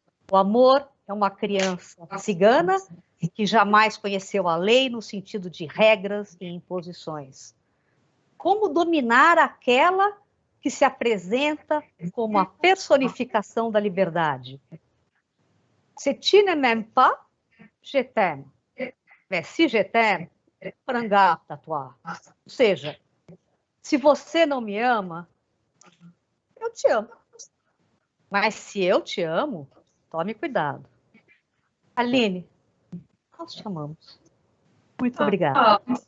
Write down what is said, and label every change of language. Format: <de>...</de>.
<pt>O amor é uma criança cigana que jamais conheceu a lei no sentido de regras e imposições. Como dominar aquela que se apresenta como a personificação da liberdade?</pt> <fr>Se tu ne m'aimes pas, je t'aime. Mais si je t'aime, prends garde à toi.</fr> <pt>Ou seja, se você não me ama, eu te amo. Mas se eu te amo, tome cuidado. Aline, nós te amamos. Muito obrigada.</pt>